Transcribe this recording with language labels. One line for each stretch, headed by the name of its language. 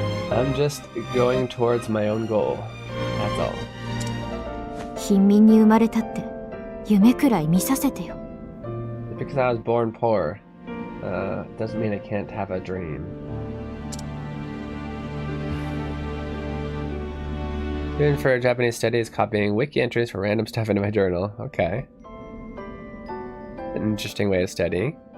English: I'm just going towards my own goal. That's all.
Japanese: 貧民に生まれたって夢くらい見させてよ。
English: Because I was born poor, doesn't mean I can't have a dream. Doing for Japanese studies, copying wiki entries for random stuff into my journal. Okay. An interesting way of studying.